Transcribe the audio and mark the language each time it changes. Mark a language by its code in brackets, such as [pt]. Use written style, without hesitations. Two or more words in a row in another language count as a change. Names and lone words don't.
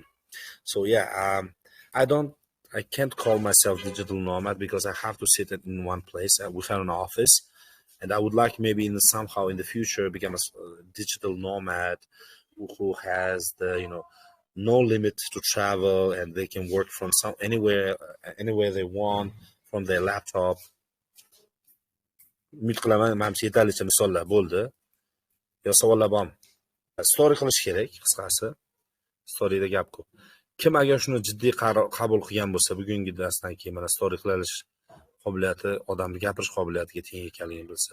[en] So yeah, I can't call myself digital nomad because I have to sit in one place. We have an office, and I would like maybe somehow in the future become a digital nomad who has the no limit to travel, and they can work from anywhere they want from their laptop. [uz] Umid qilaman, menimcha yetarlicha misollar bo'ldi. Yo savollar bormi? Story qilish kerak, qisqasi. Storyda gap ko'p. Kim agar shuni jiddiy qabul qilgan bo'lsa, bugungi darsdan keyin mana story qilish qobiliyati, odamni gapirish qobiliyatiga teng ekanligini bilsa.